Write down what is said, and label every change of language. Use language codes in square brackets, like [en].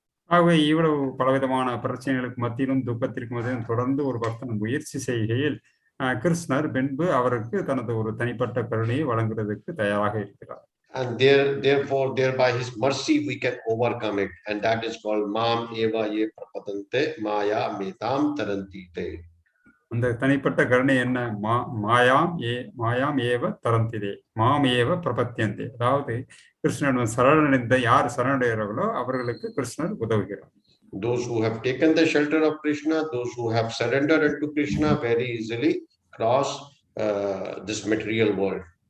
[ta] ஆகவே இவ்வளவு பலவிதமான பிரச்சனைகளுக்கு மத்தியிலும் துக்கத்திற்கு மத்தியிலும் தொடர்ந்து ஒரு பக்தன் முயற்சி செய்கையில் கிருஷ்ணர் பின்பு அவருக்கு தனது ஒரு தனிப்பட்ட கருணையை வழங்குவதற்கு தயாராக இருக்கிறார். [en] And therefore thereby his mercy we can overcome it, and that is called [sa] mam eva ye prapadante maya metam tarantite. [ta] அந்த தனிப்பட்ட கருணை என்ன? [sa] மாயாம் ஏவ தரந்திதே, மாம் ஏவ பிரபத்தியந்தே. [ta] அதாவது கிருஷ்ணன் சரணடைந்த யார் சரணடைகிறார்களோ அவர்களுக்கு கிருஷ்ணர் உதவுகிறார். [en] Those who have taken the shelter of Krishna, those who have surrendered unto Krishna, very easily cross this material world.